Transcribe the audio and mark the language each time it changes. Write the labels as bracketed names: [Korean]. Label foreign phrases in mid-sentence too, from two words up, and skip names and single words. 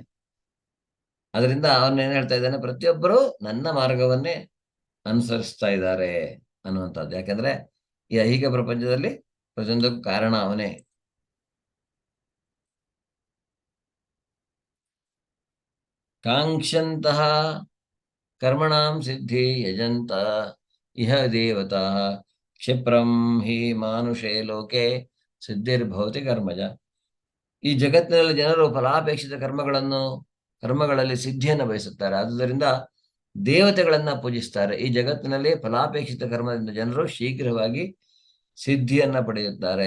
[Kannada] ಅದರಿಂದ ಅವನೇನ್ ಹೇಳ್ತಾ ಇದ್ದಾನೆ, ಪ್ರತಿಯೊಬ್ಬರು ನನ್ನ ಮಾರ್ಗವನ್ನೇ ಅನುಸರಿಸ್ತಾ ಇದ್ದಾರೆ ಅನ್ನುವಂಥದ್ದು. ಯಾಕಂದ್ರೆ ಈ ಐಹಿಕ ಪ್ರಪಂಚದಲ್ಲಿ ಪ್ರತಿಯೊಂದಕ್ಕೂ ಕಾರಣ ಅವನೇ. [Sanskrit] ಕಾಂಕ್ಷಂತಹ ಕರ್ಮಣಾಂ ಸಿದ್ಧಿ ಯಜಂತ ಇಹ ದೇವತಾ ಕ್ಷಿಪ್ರಂ ಹಿ ಮಾನುಷೇ ಲೋಕೆ ಸಿದ್ಧಿರ್ಭವತಿ ಕರ್ಮಜ. [Kannada] ಈ ಜಗತ್ತಿನಲ್ಲಿ ಜನರು ಫಲಾಪೇಕ್ಷಿತ ಕರ್ಮಗಳಲ್ಲಿ ಸಿದ್ಧಿಯನ್ನು ಬಯಸುತ್ತಾರೆ. ಆದುದರಿಂದ ದೇವತೆಗಳನ್ನ ಪೂಜಿಸ್ತಾರೆ. ಈ ಜಗತ್ತಿನಲ್ಲಿ ಫಲಾಪೇಕ್ಷಿತ ಕರ್ಮದಿಂದ ಜನರು ಶೀಘ್ರವಾಗಿ ಸಿದ್ಧಿಯನ್ನ ಪಡೆಯುತ್ತಾರೆ.